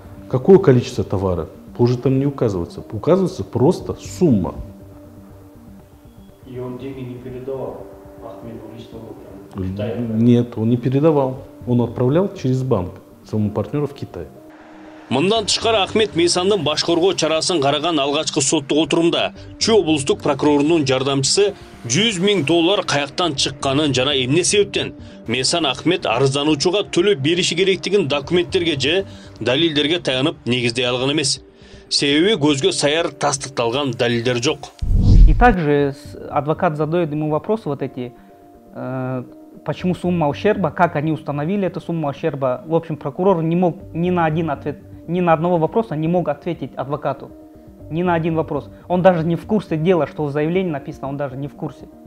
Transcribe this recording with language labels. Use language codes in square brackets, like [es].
[ru] Какое количество товара? Позже там не указывается. Указывается просто сумма. И он деньги не передавал Ахмеду лично? Нет, он не передавал. Он отправлял через банк своему партнеру в Китай. [ky] Мындан тышкары Ахмет Мейсандын баш коргоо чарасын караган алгачкы соттук отурумда Чүй облустук прокурорунун жардамчысы $100 000 каяктан чыкканын жана эмне себептен Мейсан Ахмет арыздануучуга төлөп бериши керектигин документтерге же далилдерге таянып негиздей алган эмес. Себеби көзгө саяр тастыкталган далилдер жок. [ru] И также адвокат задает ему вопросы вот эти, почему сумма ущерба, как они установили эту сумму ущерба. В общем, прокурор не мог ни на одного вопроса не мог ответить адвокату. Ни на один вопрос. Он даже не в курсе дела, что в заявлении написано, он даже не в курсе.